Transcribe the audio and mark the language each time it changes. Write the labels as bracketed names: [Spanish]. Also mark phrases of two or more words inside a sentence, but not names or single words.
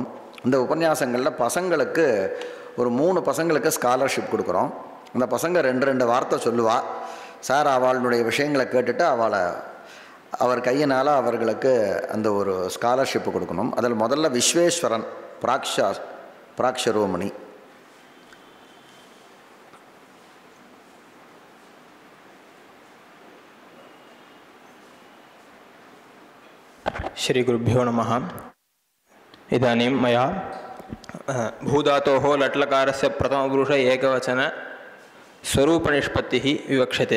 [Tamil] இந்த உபன்யாசங்களில் பசங்களுக்கு ஒரு 3 பசங்களுக்கு ஸ்காலர்ஷிப் கொடுக்குறோம். அந்த பசங்க 2 வார்த்தை சொல்லுவா. சார் அவளுடைய விஷயங்களை கேட்டுட்டு அவர் கையினால் அவர்களுக்கு அந்த ஒரு ஸ்காலர்ஷிப்பு கொடுக்கணும். அதில் முதல்ல விஸ்வேஸ்வரன் பிராக்ஷரோமணி. [Sanskrit] श्रीगुरुभ्यो नमः। इदानीं मया भूधातोः लट्लकारस्य प्रथमपुरुष एकवचन स्वरूपनिष्पत्तिः विवक्ष्यते।